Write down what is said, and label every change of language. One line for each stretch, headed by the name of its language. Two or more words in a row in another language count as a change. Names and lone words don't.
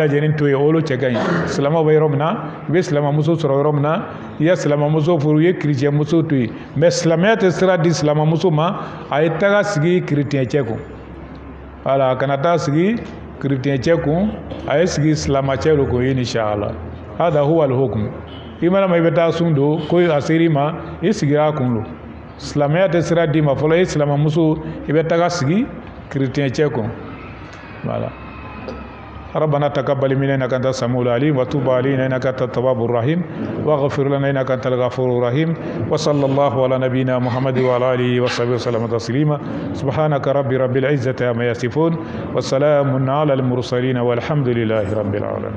Bambara: lajɛlen to yen olu cɛ ka ɲi silamaw bɛ yɔrɔ min na i bɛ silamamuso sɔrɔ yɔrɔ min na i ye silamamuso furu i ye chrétien muso to yen mais silamɛya tɛ sira di silamamuso ma a ye taga sigi chrétien cɛ kun voilà a kana taa sigi chrétien cɛ kun a ye sigi silamacɛ lo kun inshallah
Arabic: هذا هو الحكم
Bambara: i mana ma i bɛ taa sun don ko a ser'i ma i sigira a kun lo silamɛya tɛ sira di ma fɔlɔ i silamamuso i bɛ taga sigi chrétien cɛ kun voilà
Arabic: ربنا تقبل منا إنك أنت السميع العليم وتوب علينا إنك أنت التواب الرحيم واغفر لنا إنك أنت الغفور الرحيم وصلى الله على نبينا محمد وعلى آله وصحبه وسلم تسليما سبحانك رب العزة عما يصفون والسلام على المرسلين والحمد لله رب العالمين.